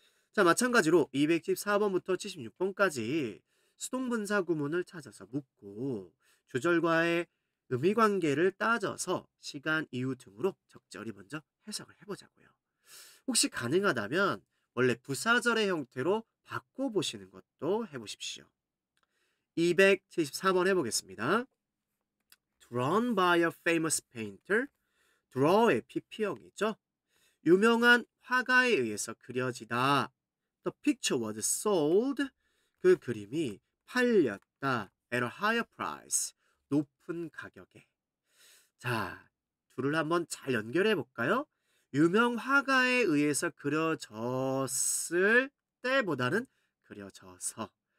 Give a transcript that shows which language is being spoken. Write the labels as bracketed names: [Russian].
[Korean] 자, 마찬가지로 214번부터 76번까지 수동분사 구문을 찾아서 묻고 주절과의 의미관계를 따져서 시간, 이유 등으로 적절히 먼저 해석을 해보자고요. 혹시 가능하다면 원래 부사절의 형태로 바꿔보시는 것도 해보십시오. 274번 해보겠습니다. [English] Drawn by a famous painter. [Korean] draw의 PP형이죠. 유명한 화가에 의해서 그려지다. [English] The picture was sold. [Korean] 그 그림이 팔렸다. [English] At a higher price. [Korean] 높은 가격에. 자, 둘을 한번 잘 연결해 볼까요? 유명 화가에 의해서 그려졌을 때보다는 그려져서.